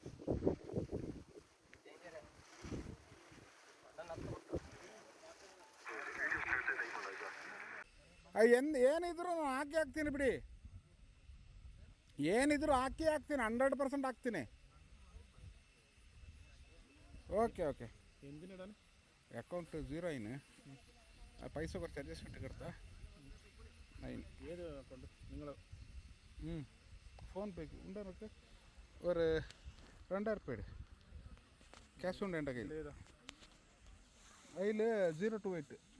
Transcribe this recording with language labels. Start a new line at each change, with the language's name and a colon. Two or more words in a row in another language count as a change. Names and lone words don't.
Kannada: ಏನಿದ್ರು ನಾನು ಹಾಕ್ತೀನಿ ಬಿಡಿ, ಏನಿದ್ರು ಹಾಕ್ತೀನಿ, 100% ಹಾಕ್ತೀನಿ. ಓಕೆ ಓಕೆ
Malayalam: എന്തിനിടാൻ ಅಕೌಂಟ್ 0 ആയിന് പൈസ കുറച്ച് അഡ്ജസ്റ്റ്മെൻറ്റ് കിടത്താ അതിന് ഏത് അക്കൗണ്ട് നിങ്ങൾ ഫോൺ പേക്ക് ഉണ്ട് എനിക്ക് ഒരു 2000 രൂപ ക്യാഷ് ഉണ്ട് എൻ്റെ കയ്യിൽ. അതിൽ 028